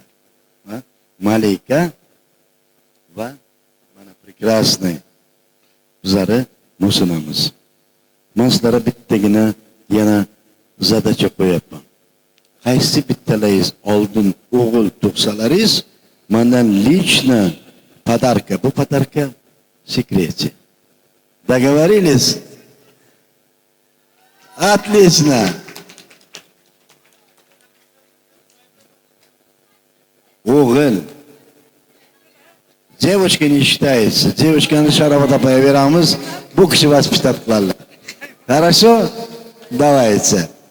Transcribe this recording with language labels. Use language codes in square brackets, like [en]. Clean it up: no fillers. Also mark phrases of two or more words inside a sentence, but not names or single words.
[uz] Malika va mana прекрасный bizlari musulmonmiz. Men sizlarga bittagina yana zadacha qo'yapman. Qaysi bittalaringiz oldin o'g'il tug'salaringiz, mendan [ru] лично подарка. Bu подарка секрете. Договорились? Отлично. O'g'il. Девочка не считается. [uz] Девочкani Sharobat opaga beramiz. Bu kishi vospistat qiladilar. [ru] Хорошо? Давайте.